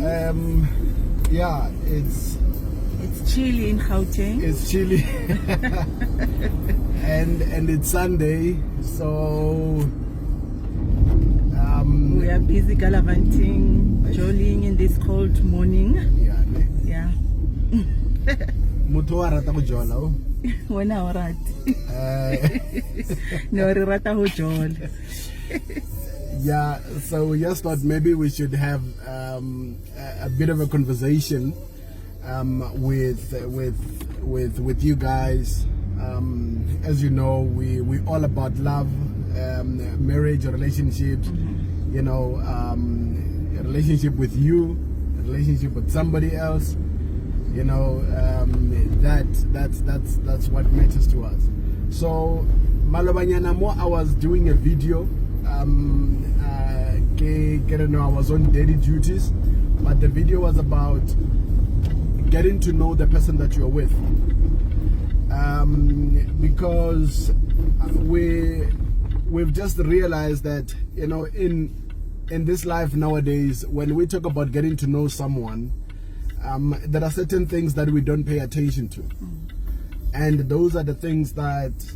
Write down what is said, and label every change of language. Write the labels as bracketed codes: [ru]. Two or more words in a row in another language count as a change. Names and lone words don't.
[en] Yeah, it's chilly in Gauteng. It's chilly, and it's Sunday, so we are busy gallivanting, jollying in this cold morning. Yeah. [tn] Mutho wa rata go jola o. Wena o rata. No, re rata go jola. [en] Yeah, so we just thought maybe we should have a bit of a conversation with you guys. As you know, we all about love, marriage, relationships. You know, a relationship with you, a relationship with somebody else. You know, that's what matters to us. [tn] So malobanyana mo, [en] I was doing a video. I was on daily duties, but the video was about getting to know the person that you're with, because we've just realized that, you know, in this life nowadays, when we talk about getting to know someone, there are certain things that we don't pay attention to, and those are the things that